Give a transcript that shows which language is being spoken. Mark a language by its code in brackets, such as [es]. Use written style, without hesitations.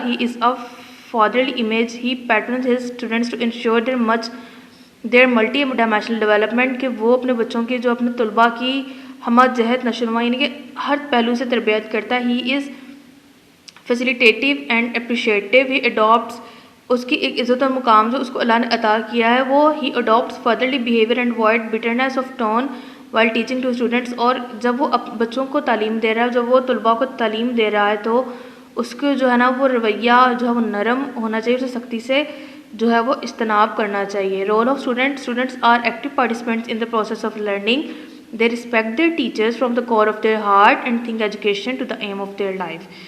[en] He is a fatherly image. He patrons his students to ensure their multi-dimensional development. [ur] کہ وہ اپنے بچوں کے جو اپنے طلباء کی ہمت جہت نشوونما یعنی کہ ہر پہلو سے تربیت کرتا ہے. [en] He is facilitative and appreciative. He adopts. [ur] اس کی ایک عزت اور مقام جو اس کو اللہ نے عطا کیا ہے وہ [en] he adopts fatherly behavior and avoid bitterness of tone while teaching to students. [ur] اور جب وہ بچوں کو تعلیم دے رہا ہے، جب وہ طلباء کو تعلیم دے رہا ہے تو اس کو جو ہے نا وہ رویہ جو ہے وہ نرم ہونا چاہیے، اسے سختی سے جو ہے وہ اجتناب کرنا چاہیے. [en] Role of students are active participants in the process of learning. They respect their teachers from the core of their heart and think education to the aim of their life.